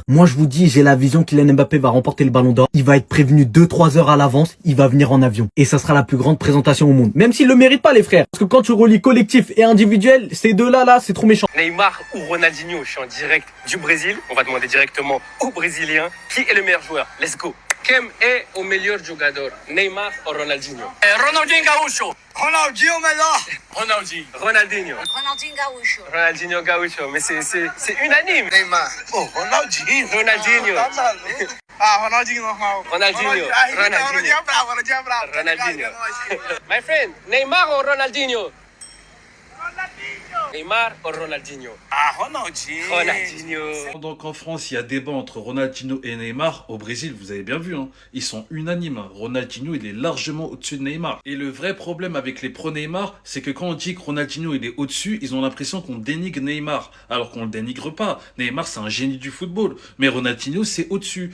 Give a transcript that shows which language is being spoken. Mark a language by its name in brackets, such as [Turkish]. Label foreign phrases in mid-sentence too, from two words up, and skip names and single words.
[French] Moi, je vous dis, j'ai la vision qu'Kylian Mbappé va remporter le Ballon d'Or. Il va être prévenu 2-3 heures à l'avance. Il va venir en avion. Et ça sera la plus grande présentation au monde. Même s'il le mérite pas, les frères. Parce que quand tu relis collectif et individuel, ces deux-là, c'est trop méchant. Neymar ou Ronaldinho, je suis en direct du Brésil. On va demander directement aux Brésiliens qui est le meilleur joueur. [English] Let's go. [Portuguese] Quem é o melhor jogador? Neymar ou Ronaldinho? Ronaldinho Gaúcho. Ronaldinho melhor. Ronaldinho. Ronaldinho Gaúcho. Ronaldinho Gaúcho. [French] Mais c'est unanime. [Portuguese] Neymar. Oh, Ronaldinho. Ronaldinho. Tá maluco. Ah, Ronaldinho normal. Ronaldinho. Ronaldinho é bravo, Ronaldinho é bravo. Ronaldinho. [English] My friend, [Portuguese] Neymar ou Ronaldinho? Neymar ou Ronaldinho? Ah, Ronaldinho. Ronaldinho. [French] Pendant qu'en France, il y a débat entre Ronaldinho et Neymar, au Brésil, vous avez bien vu, hein, ils sont unanimes. Ronaldinho, il est largement au-dessus de Neymar. Et le vrai problème avec les pro-Neymar, c'est que quand on dit que Ronaldinho, il est au-dessus, ils ont l'impression qu'on dénigre Neymar. Alors qu'on le dénigre pas. Neymar, c'est un génie du football. Mais Ronaldinho, c'est au-dessus.